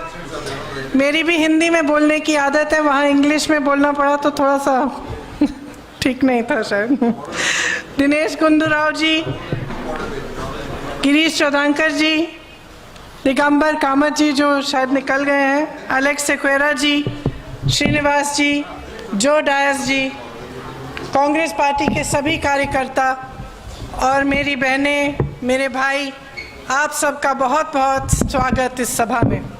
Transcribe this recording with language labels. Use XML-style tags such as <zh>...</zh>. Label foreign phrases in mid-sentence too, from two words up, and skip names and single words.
<hi>मेरी भी हिंदी में बोलने की आदत है, वहाँ इंग्लिश में बोलना पड़ा तो थोड़ा सा ठीक नहीं था शायद। दिनेश गुंडूराव जी, गिरीश चौधांकर जी, दिगंबर कामत जी जो शायद निकल गए हैं, अलेक्स सेक्वेरा जी, श्रीनिवास जी, जो डायस जी, कांग्रेस पार्टी के सभी कार्यकर्ता और मेरी बहनें, मेरे भाई, आप सबका बहुत बहुत स्वागत इस सभा में।</hi>